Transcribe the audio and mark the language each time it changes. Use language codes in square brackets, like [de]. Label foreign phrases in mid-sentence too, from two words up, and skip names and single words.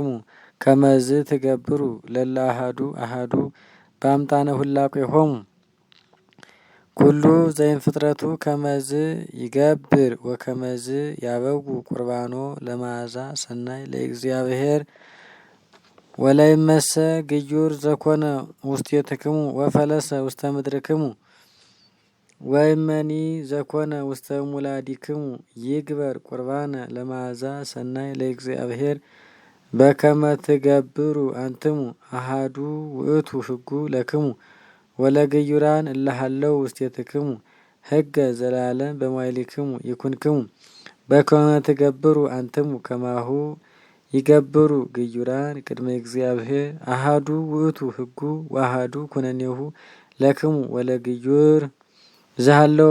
[gez] ከመዝ ትገብሩ ለለአሃዱ አሃዱ በአምጣነ ሁላቁሆሙ ኩሉ ዘይን ፍጥረቱ ከመዝ ይገብር ወከመዝ ያበጉ ቁርባኖ ለመዓዛ ሰናይ ለእግዚአብሔር ወላይመሰ ግዩር ዘኮነ ውስቴትክሙ ወፈለሰ ውስተ ምድርክሙ ወይመኒ ዘኮነ ውስተ ሙላዲክሙ ይግበር ቁርባነ ለመዓዛ ሰናይ ለእግዚአብሔር በከመ ትገብሩ አንትሙ አሃዱ ውእቱ ህጉ ለክሙ ወለግዩራን እለሃለው ውስቴትክሙ ህገ ዘላለም በማይሊክሙ ይኩንክሙ በከመ ትገብሩ አንትሙ ከማሁ ይገብሩ ግዩራን ቅድመ እግዚአብሔር አሃዱ ውእቱ ህጉ ወአሃዱ ኩነኔሁ ለክሙ ወለግዩር ዘሃለው